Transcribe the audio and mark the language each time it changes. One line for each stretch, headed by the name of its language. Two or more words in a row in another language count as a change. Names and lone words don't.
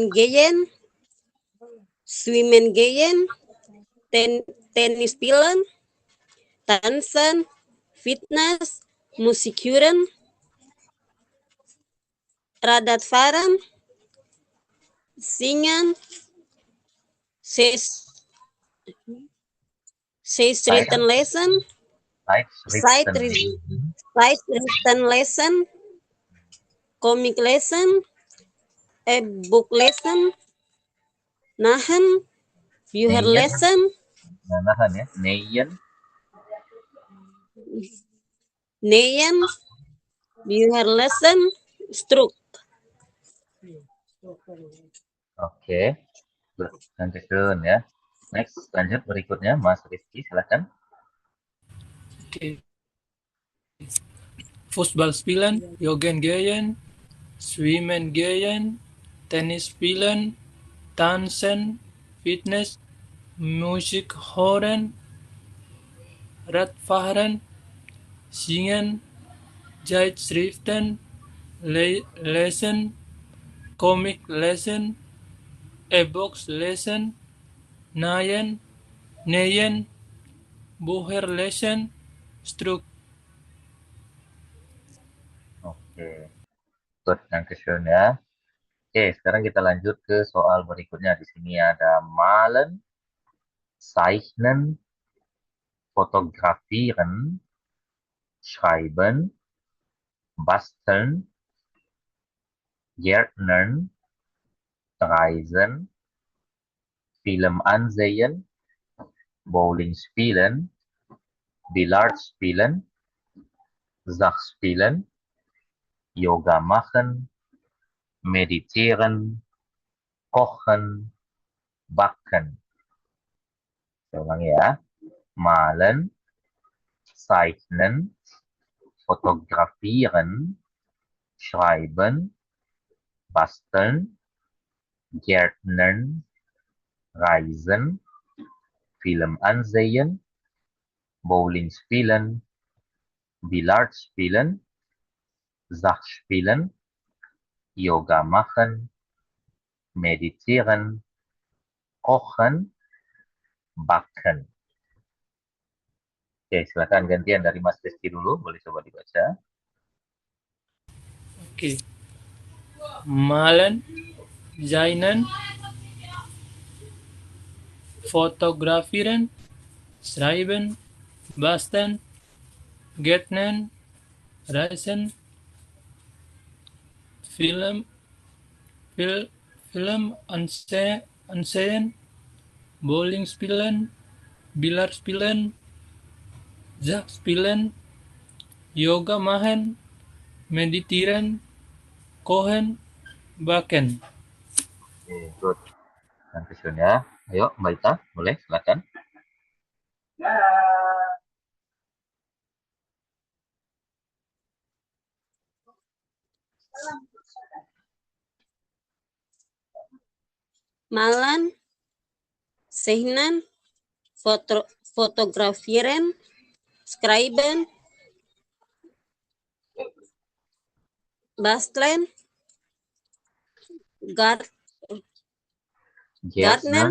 German: gehen, schwimmen gehen, Tennis spielen, tanzen, Fitness, Musik hören, Radfahren, singen, Zeitschriften lesen, Zeitschriften lesen, Zeitschriften lesen, Comic lesen, E-Book lesen, nahen, Bücher nähen, lesen, nah, nahan ya, nähen, nähen, Bücher lesen, Struck.
Indonesian: oke, nanti turun ya. Next, lanjut berikutnya, Mas Rizky, silakan. oke.
German: Fußball spielen, joggen gehen, schwimmen gehen, Tennis spielen, tanzen, Fitness, Musik hören, Radfahren, singen, Zeitschriften lesen, Comic lesen, E-Books lesen, nähen, Bücher lesen, Struck.
Indonesian: Oke, good, nanti turun ya. Oke, sekarang kita lanjut ke soal berikutnya. Di sini ada
German: malen, zeichnen, fotografieren, schreiben, basteln, gärtnern, reisen, Film ansehen, Bowling spielen, Billard spielen, Schach spielen, Yoga machen, meditieren, kochen, backen.
Indonesian: Saya ulangi ya.
German: Malen, zeichnen, fotografieren, schreiben, basteln, gärtnern, reisen, Film ansehen, Bowling spielen, Billard spielen, Schach spielen, Yoga machen, meditieren, kochen, backen.
Indonesian: Oke, silakan gantian dari Mas Rizky dulu, boleh coba dibaca. Oke.
German: Malen, Zainen, fotografieren, schreiben, basteln, gärtnern, reisen, Film, Fil, Film ansehen, Bowling spielen, Billard spielen, Schach spielen, Yoga machen, meditieren, kochen, baken.
Indonesian: Oke, good. Dankeschön ya. Ayo, Mbak Ita, boleh silakan.
German: Malen, zeichnen, fotografieren, schreiben, basteln, gar- gartnen,